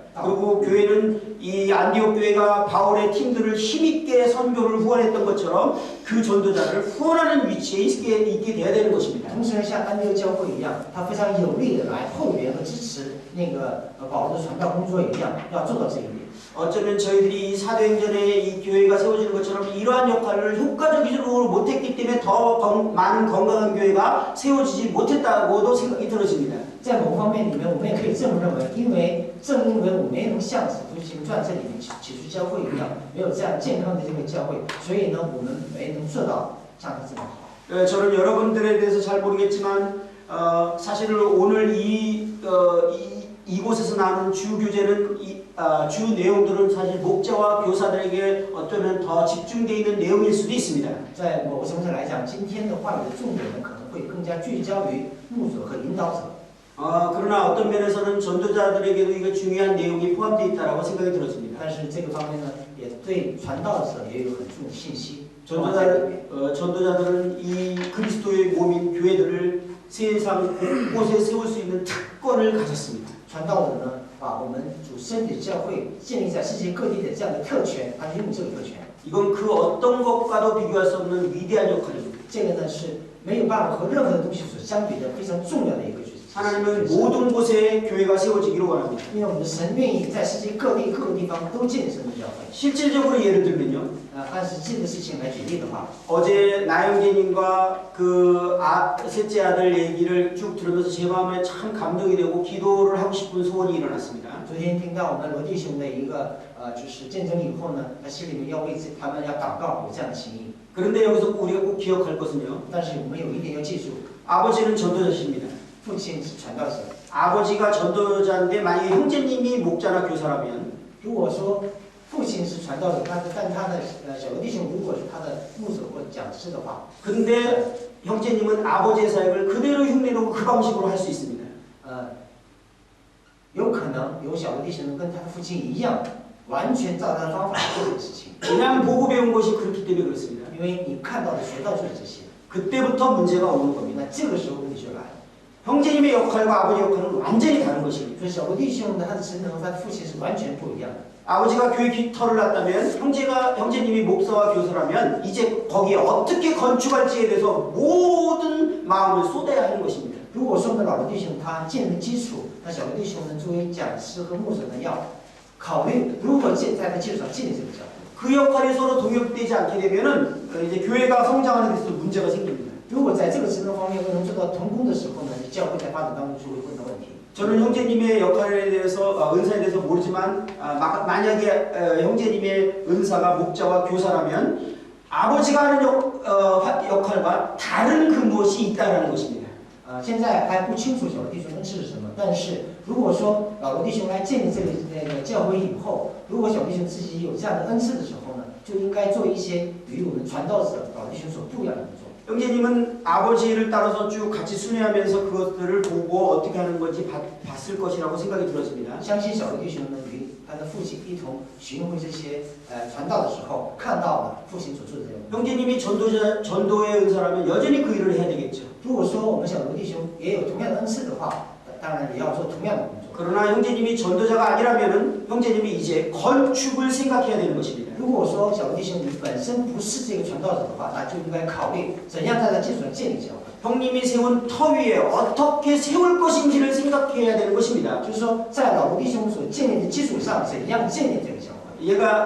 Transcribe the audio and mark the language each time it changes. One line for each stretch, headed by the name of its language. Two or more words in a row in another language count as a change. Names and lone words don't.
Korean: 그리고 교회는 이 안디옥 교회가 바울의 팀들을 힘있게 선교를 후원했던 것처럼 그 전도자를 후원하는 위치에 있게 돼야 되는 것입니다.
Chinese: 同时像安提阿教会一样，他非常有力的来后援和支持那个保罗的传道工作一样，要做到这一点。
Korean: 어쩌면 저희들이 사도행전에 이 교회가 세워지는 것처럼 이러한 역할을 효과적으로 못했기 때문에 더 많은 건강한 교회가 세워지지 못했다고도 생각이 들어집니다.
Chinese: 在某方面里面，我们也可以这么认为，正因为我们没能像《使徒行传》这里面起初教会一样，没有这样健康的这个教会，所以呢，我们没能做到像他这么好。
Korean: 저는 여러분들에 대해서 잘 모르겠지만 사실 오늘 이곳에서 나오는 주 교재는 주 내용들은 사실 목자와 교사들에게 어쩌면 더 집중되어 있는 내용일 수도 있습니다.
Chinese: 在某个层次来讲，今天的话语的重点呢，可能会更加聚焦于牧者和引导者。
Korean: 그러나 어떤 면에서는 전도자들에게도 이거 중요한 내용이 포함되어 있다고 생각이 들었습니다.
Chinese: 但是这个方面呢，也对传道者也有很重要的信息。
Korean: 전도자들은 이 그리스도의 몸인 교회들을 세상 곳곳에 세울 수 있는 특권을 가졌습니다.
Chinese: 传道者呢，把我们主身体教会建立在世界各地的这样的特权，他拥有这个特权。
Korean: 이건 그 어떤 것과도 비교할 수 없는 위대한 역할입니다.
Chinese: 这个呢是没有办法和任何的东西所相比的非常重要的一个角色。
Korean: 하나님은 모든 곳에 교회가 세워지기를 원합니다.
Chinese: 因为我们的神愿意在世界各地各个地方都建立神的教会。
Korean: 실질적으로 예를 들면요.
Chinese: 按实际的事情来举例的话，
Korean: 어제 나영재님과 셋째 아들 얘기를 쭉 들으면서 제 마음에 참 감동이 되고 기도를 하고 싶은 소원이 일어났습니다.
Chinese: 昨天听到我们罗弟兄的一个就是见证以后呢，他心里面要为他们要祷告，有这样的情谊。
Korean: 그런데 여기서 우리가 꼭 기억할 것은요.
Chinese: 但是我们有一点要记住，
Korean: 아버지는 전도자십니다.
Chinese: 父亲是传道者。
Korean: 아버지가 전도자인데 만약에 형제님이 목자나 교사라면
Chinese: 如果说父亲是传道者，但他的小的弟兄如果是他的牧者或讲师的话，
Korean: 근데 형제님은 아버지의 사역을 그대로 흉내내고 그 방식으로 할 수 있습니다.
Chinese: 有可能有小的弟兄跟他的父亲一样，完全照他的方法做这个事情。
Korean: 그냥 보고 배운 것이 그렇기 때문에 그렇습니다.
Chinese: 因为你看到的、学到就是这些，
Korean: 그때부터 문제가 오는 겁니다.
Chinese: 那这个时候问题就来了。
Korean: 형제님의 역할과 아버지의 역할은 완전히 다른 것입니다.
Chinese: 所以小的弟兄呢，他的职能和他的父亲是完全不一样的。
Korean: 아버지가 교회 깃털을 놨다면 형제님이 목사와 교사라면 이제 거기에 어떻게 건축할지에 대해서 모든 마음을 쏟아야 하는 것입니다.
Chinese: 如果说我们老的弟兄他建立基础，那小的弟兄呢，作为讲师和牧者呢，要考虑如何在他基础上建立这个教会。
Korean: 그 역할이 서로 동역되지 않게 되면은 이제 교회가 성장하는 데 있어서 문제가 생깁니다.
Chinese: 如果在这个职能方面不能做到同工的时候呢，教会在发展当中就会碰到问题。
Korean: 저는 형제님의 역할에 대해서 은사에 대해서 모르지만 만약에 형제님의 은사가 목자와 교사라면 아버지가 하는 역할과 다른 그 무엇이 있다라는 것입니다.
Chinese: 现在还不清楚小的弟兄恩赐是什么，但是如果说老的弟兄来建立这个教会以后，如果小弟兄自己有这样的恩赐的时候呢，就应该做一些与我们传道者老弟兄所不一样的工作。
Korean: 형제님은 아버지를 따라서 쭉 같이 순회하면서 그것들을 보고 어떻게 하는 건지 봤을 것이라고 생각이 들었습니다.
Chinese: 相信小的弟兄呢与他的父亲一同巡回这些传道的时候，看到了父亲所做的这个。
Korean: 형제님이 전도의 은사라면 여전히 그 일을 해야 되겠죠.
Chinese: 如果说我们小的弟兄也有同样的恩赐的话，当然也要做同样的工作。
Korean: 그러나 형제님이 전도자가 아니라면은 형제님이 이제 건축을 생각해야 되는 것입니다.
Chinese: 如果说小的弟兄你本身不是这个传道者的话，那就应该考虑怎样在他基础上建立教会。
Korean: 형님이 세운 터 위에 어떻게 세울 것인지를 생각해야 되는 것입니다.
Chinese: 就是说，在老的弟兄所建立的基础上，怎样建立这个教会？